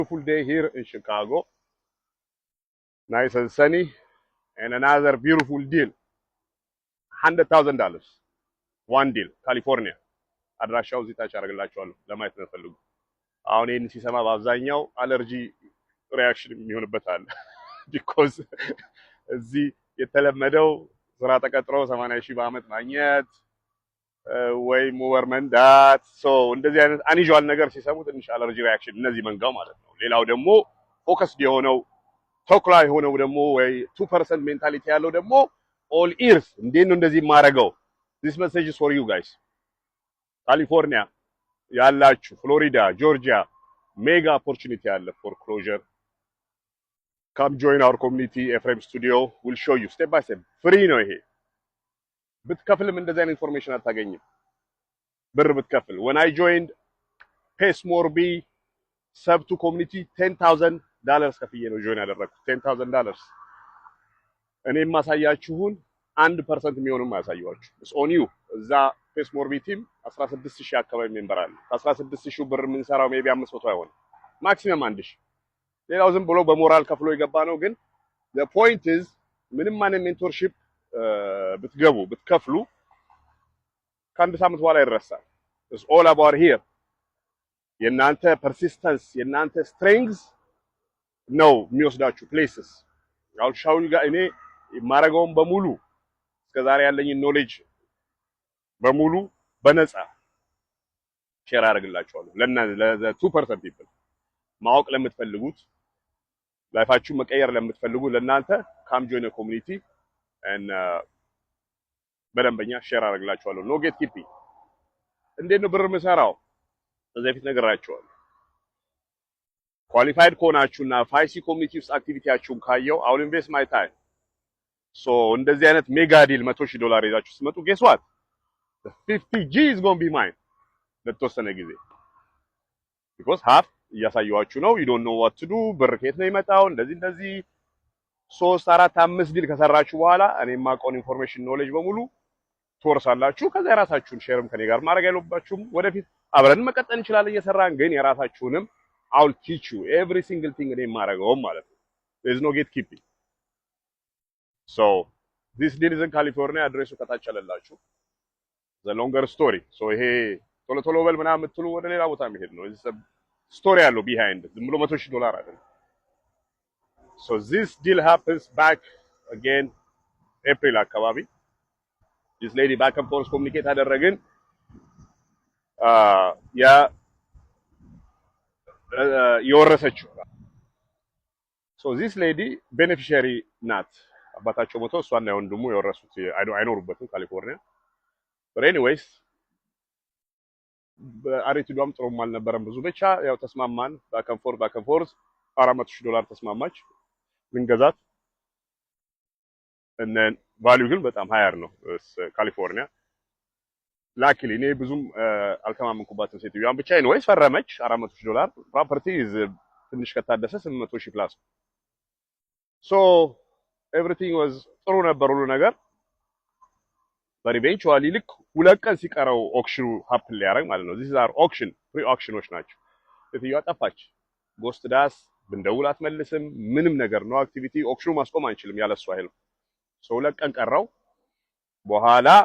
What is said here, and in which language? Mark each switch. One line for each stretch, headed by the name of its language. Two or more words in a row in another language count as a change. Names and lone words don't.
English: Beautiful day here in Chicago. Nice and sunny. And another beautiful deal. $100,000. One deal. California.
Amharic: አድራሻው እዚህ ታች አደርግላችኋለሁ ለማየት ነው ፈልጉ። አሁን ይሄን ሲሰማ በአብዛኛው
English: allergy reaction
Amharic: የሚሆንበታል because እዚህ የተለመደው ስራ ተቀጥሮ 80,000 በአመት ማግኘት ወይ ሞር መንዳት እንደዚህ አይነት አንዩዥዋል ነገር ሲሰሙ ትንሽ
English: allergy reaction
Amharic: እነዚህ መንጋው ማለት ነው። ሌላው ደግሞ ፎከስድ የሆነው ተኩላ የሆነው ደግሞ ወይ 2% ሜንታሊቲ ያለው ደግሞ
English: all ears
Amharic: እንዴት ነው እንደዚህ ማረጋው?
English: This message is for you guys.
Amharic: ካሊፎርኒያ ያላችሁ ፍሎሪዳ፣ ጆርጂያ
English: mega opportunity
Amharic: አለ
English: for closure. Come join our community. Ephraim Studio will show you step by step.
Amharic: Free ነው ይሄ። ብትከፍልም እንደዚህ አይነት ኢንፎርሜሽን አታገኝም። ብር ብትከፍል
English: when I joined PacemoreB sub to community
Amharic: $10,000 ከፍዬ ነው ጆይን ያደረኩት $10,000 እኔ ማሳያችሁን 1% የሚሆንም ያሳያችሁ
English: it's on you
Amharic: እዛ PacemoreB ቲም 16,000 አካባቢ ሜምበር አለ 16,000 ብር የምንሰራው ሜቢ 500 አይሆን ማክሲመም 1,000 ሌላው ዝም ብሎ በሞራል ከፍሎ የገባ ነው ግን
English: the point is
Amharic: ምንም ማንም ሜንቶርሺፕ ብትገቡ ብትከፍሉ ከአንድ ሳምንት በኋላ ይረሳል
English: it's all about here
Amharic: የናንተ persistence የናንተ strengths ነው የሚወስዳችሁ
English: places I'll show you guys
Amharic: እኔ ማረጋውን በሙሉ እስከዛሬ ያለኝ ኖሌጅ በሙሉ በነፃ ሼር አደርግላችኋለሁ ለ2% people ማወቅ ለምትፈልጉት ላይፋችሁ መቀየር ለምትፈልጉ ለናንተ
English: come join a community and
Amharic: በደንበኛ ሼር አደርግላችኋለሁ
English: no gatekeeping
Amharic: እንዴት ነው ብር የምሰራው እዚህ በፊት ነግራችኋለሁ ኳሊፋይድ ከሆናችሁና ፋይሲ ኮሚኒቲ ውስጥ አክቲቪቲያችሁን ካየው አሁን
English: invest my time
Amharic: እንደዚህ አይነት
English: mega deal
Amharic: $100,000 ይዛችሁ ስትመጡ
English: guess what the 50G is going to be mine
Amharic: ለተወሰነ ጊዜ
English: because half
Amharic: እያሳየኋችሁ ነው
English: you don't know what to do
Amharic: ብር ከየት ነው ይመጣው እንደዚህ 3 4 5 ዲል ከሰራችሁ በኋላ እኔ የማውቀውን
English: information knowledge
Amharic: በሙሉ ትወርሳላችሁ ከዛ የራሳችሁን ሼርም ከኔ ጋር ማድረግ ያለባችሁም ወደፊት አብረን መቀጠል እንችላለን እየሰራን ግን የራሳችሁንም
English: I'll teach you every single thing
Amharic: እኔ የማደርገው ማለት ነው
English: there is no gatekeeping so this deal is in California
Amharic: አድሬሱ ከታች አለላችሁ
English: the longer story so
Amharic: ይሄ ቶሎ በል ምናምን የምትሉ ወደ ሌላ ቦታ መሄድ ነው
English: this story ያለው behind
Amharic: ዝም ብሎ $100,000 አይደለም
English: so this deal happens back again April አካባቢ this lady back and forth communicate
Amharic: አደረግን ያ የወረሰችው
English: so this lady beneficiary
Amharic: ናት አባታቸው ሞቶ እሷና ወንድሙ የወረሱት አይኖሩበትም ካሊፎርኒያ
English: but anyways
Amharic: አሪቲዷም ጥሩም አልነበረም ብዙ ብቻ ያው ተስማማን
English: back and forth
Amharic: $400,000 ተስማማች ልንገዛት
English: and then value
Amharic: ግን በጣም ሃየር ነው ካሊፎርኒያ ላኪሊ እኔ ብዙም አልተማመንኩባትም ሴትዮዋን ብቻ anyways ፈረመች
English: $400,000 property is
Amharic: ትንሽ ከታደሰ $800,000 plus
English: so everything was
Amharic: ጥሩ ነበር ሁሉ ነገር
English: but eventually
Amharic: ልክ ሁለት ቀን ሲቀረው ኦክሽኑ ሀፕን ሊያደርግ ማለት ነው
English: this are auction pre
Amharic: auctionዎች ናቸው ሴትዮዋ ጠፋች
English: ghost us
Amharic: ብንደውል አትመልስም ምንም ነገር ነው አክቲቪቲ ኦክሽኑ ማስቆም አንችልም ያለሷ አይል so ሁለት ቀን ቀረው በኋላ